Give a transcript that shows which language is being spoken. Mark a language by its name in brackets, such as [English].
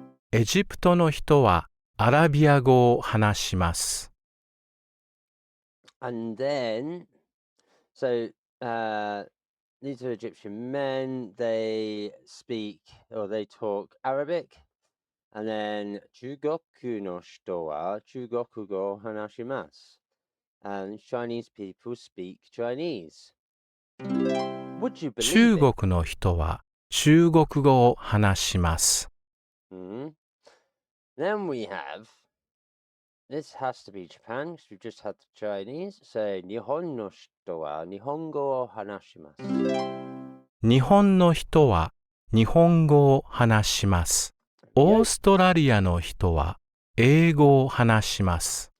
[Japanese] エジプトの人はアラビア語を話します。 [English] And then, so these are Egyptian men, they speak or they talk Arabic. [Japanese] And then, Jugoku no hito wa Jugoku go o hanashimasu. [English] And Chinese people speak Chinese. Would you [Japanese] 中 [English] believe it? [Japanese] 国の人は中国語を話します。 Mhm. [English] Then we have, this has to be Japan because we've just had the Chinese. [Japanese] So, Nihon no hito wa Nihongo o hanashimasu. 日本の人は日本語を話します。オーストラリアの人は英語を話します。